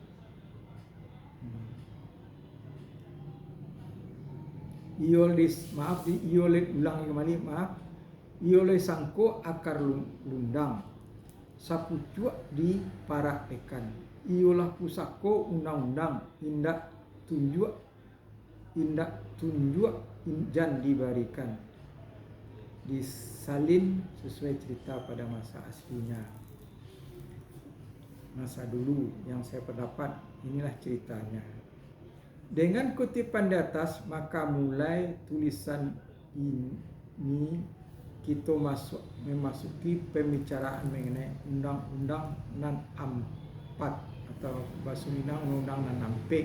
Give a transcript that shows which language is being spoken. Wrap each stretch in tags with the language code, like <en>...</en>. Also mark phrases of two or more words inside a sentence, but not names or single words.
<min>Iole sangko akar lundang, sapucuak di para ikan.</min> <id>Iolah pusako undang-undang, indak tunjuk jan diberikan, disalin sesuai cerita pada masa aslinya, masa dulu yang saya pendapat. Inilah ceritanya. Dengan kutipan di atas, maka mulai tulisan ini kita memasuki pembicaraan mengenai undang-undang nan ampat atau bahasa Minang</id> <min>undang-undang nan ampek.</min>